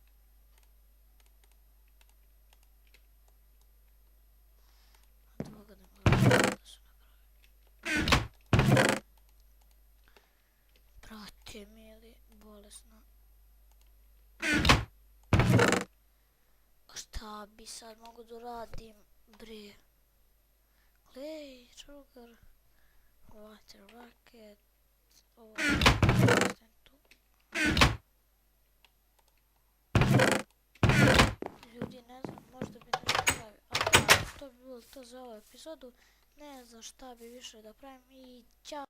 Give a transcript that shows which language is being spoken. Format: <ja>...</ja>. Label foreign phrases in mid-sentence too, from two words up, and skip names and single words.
<sr>Brate mili, bolesno. Šta bi sad mogu da radim, bre?</sr> <en>Clay, sugar, water bucket,</en> <sr>ovo tu. Ljudi, ne znam, možda bi nešto pravio. A to bi bilo to za ovu epizodu. Ne znam šta bi više da pravim i ćao.</sr>